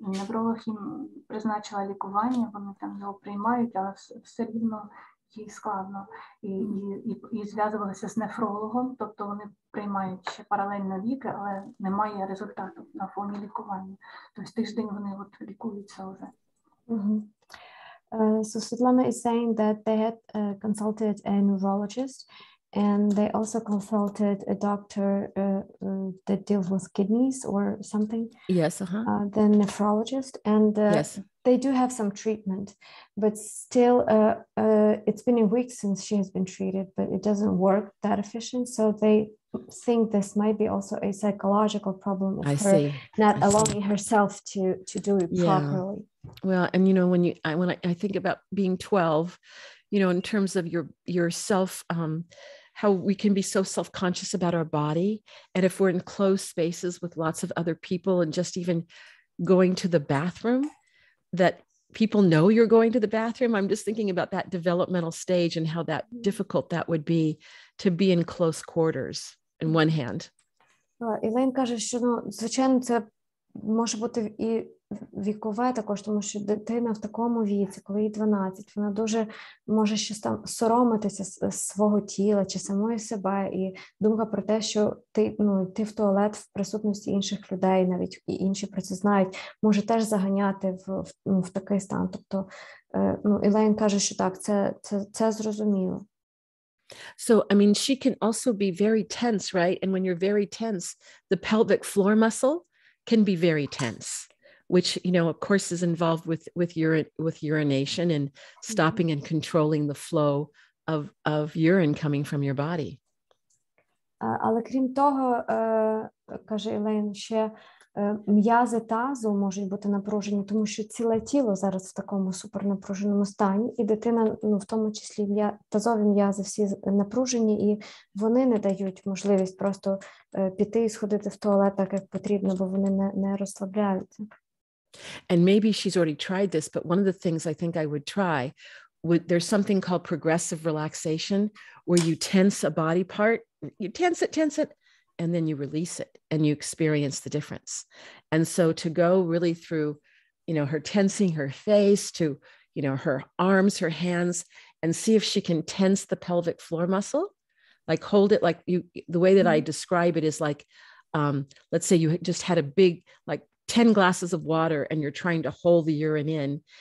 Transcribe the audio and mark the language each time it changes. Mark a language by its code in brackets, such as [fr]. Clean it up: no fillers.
[uk] Невролог їм призначила лікування, вони там його приймають, але все рівно їй складно. І зв'язувалися з нефрологом, тобто вони приймають ще паралельно ліки, але немає результату на фоні лікування. Тобто тиждень вони лікуються вже. [en] So Svetlana is saying that they had consulted a neurologist, and they also consulted a doctor that deals with kidneys or something. Yes, the nephrologist, and yes, they do have some treatment, but still it's been a week since she has been treated, but it doesn't work that efficient. So they think this might be also a psychological problem of her not allowing herself to do it properly. Well, and when I think about being 12, in terms of your self, how we can be so self-conscious about our body, and if we're in closed spaces with lots of other people, and just even going to the bathroom, that people know you're going to the bathroom. I'm just thinking about that developmental stage and how difficult that would be to be in close quarters in one hand. [uk] Ілейн каже, що, звичайно, це може бути і вікове також, тому що дитина в такому віці, коли їй 12, вона дуже може щось там соромитися свого тіла чи самої себе, і думка про те, що йти в туалет в присутності інших людей, навіть і інші про це знають, може теж заганяти в такий стан. Тобто, Ілейн каже, що так, це зрозуміло. [en] So, I mean, she can also be very tense, right? And when you're very tense, the pelvic floor muscle can be very tense, which, you know, of course, is involved with urination and stopping and controlling the flow of urine coming from your body. [uk] Але крім того, каже Елейн, ще м'язи тазу можуть бути напружені, тому що ціле тіло зараз в такому супернапруженому стані, і дитина, ну, в тому числі тазові м'язи всі напружені, і вони не дають можливість просто піти і сходити в туалет так, як потрібно, бо вони не розслабляються. [en] And maybe she's already tried this, but one of the things I think I would try, there's something called progressive relaxation, where you tense a body part, you tense it, and then you release it and you experience the difference. And so to go really through, you know, her tensing her face to, you know, her arms, her hands, and see if she can tense the pelvic floor muscle, like hold it like you, the way that I describe it is like, let's say you just had a big, like 10 glasses of water and you're trying to hold the urine in.